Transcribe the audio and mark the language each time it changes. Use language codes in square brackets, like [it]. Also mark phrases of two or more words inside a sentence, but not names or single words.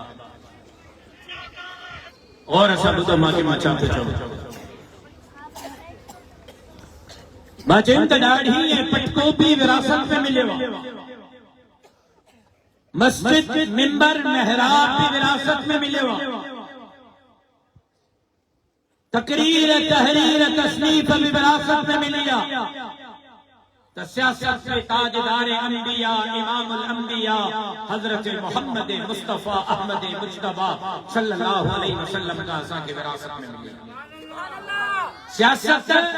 [sd] और असा ॿुधो मांखे मां छा थो चवां मां चयुमि त ॾाढी ऐं पटको बि विरासत में मिलियो [ur] مسجد منبر محراب بھی وراثت میں ملے [sd] तकरीर तहरीर तसनीफ भी विरासत में मिलिया तो सियासत के ताजदार अंबिया इमामुल अंबिया हजरत मोहम्मद मुस्तफा अहमद मुज्तबा सल्लल्लाहु अलैहि वसल्लम का असा के विरासत में मिलिया सियासत